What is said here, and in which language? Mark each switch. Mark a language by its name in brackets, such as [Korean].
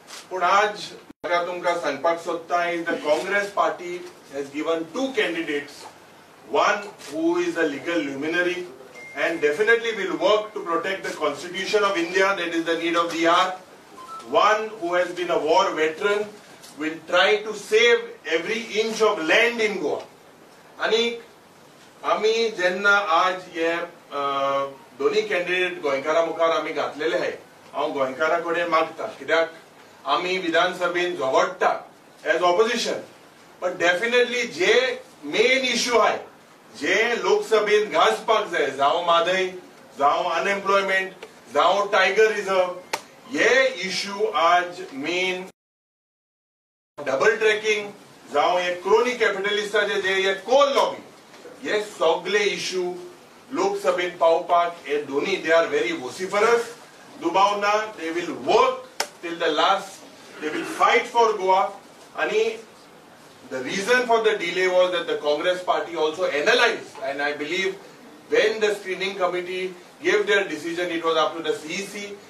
[Konkani] पूण आज म्हाका तुमकां सांगपाक सोदता [English] is the Congress party has given two candidates, one who is a legal luminary and definitely will work to protect the constitution of India, that is the need of the hour. One who has been a war veteran, will try to save every inch of land in Goa. [Konkani] आणि आमी जेन्ना आज हे दोन्ही कॅन्डिडेट गोंयकारा मुखार आमी घातलेले आहे, हांव गोंयकारा कडेन मागता, कित्याक आमी विधानसभेन झगडटा [English] as opposition, but definitely [Konkani] J main issue आहे, जे लोकसभेन गाजपाक जाय, जावं म्हादय, जावं अनएम्प्लॉयमेंट, जावं टायगर रिझर्व, हे इश्यू आज मेन डबल ट्रॅकिंग, जावं हे क्रोनी कॅपिटलिस्टाचे जे हे कोल लॉबी, हे सगळे इश्यू लोकसभेत पावपाक हे दोन्ही [English] they are very vociferous. [Konkani] दुबावना [English] they will work till the last, they will fight for Goa. आणि the reason for the delay was that the Congress party also analyzed, and I believe when the screening committee gave their decision, it was up to the CEC.